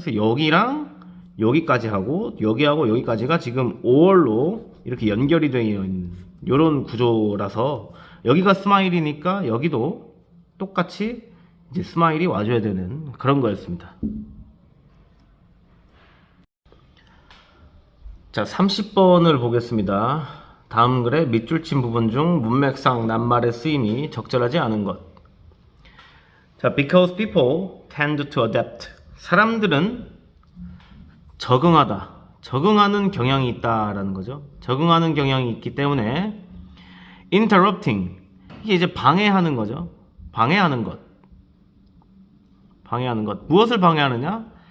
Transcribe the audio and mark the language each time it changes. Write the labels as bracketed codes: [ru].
[ko] 그래서 여기랑 여기까지 하고 여기하고 여기까지가 지금 5월로 이렇게 연결이 되어 있는 이런 구조라서 여기가 스마일이니까 여기도 똑같이 이제 스마일이 와줘야 되는 그런 거였습니다. 자, 30번을 보겠습니다. 다음 글의 밑줄 친 부분 중 문맥상 낱말의 쓰임이 적절하지 않은 것. [en] 자, because people tend to adapt. [ko] 사람들은 적응하는 경향이 있다라는 거죠. 적응하는 경향이 있기 때문에 interrupting, 이게 이제 방해하는 거죠. 방해하는 것. 무엇을 방해하느냐?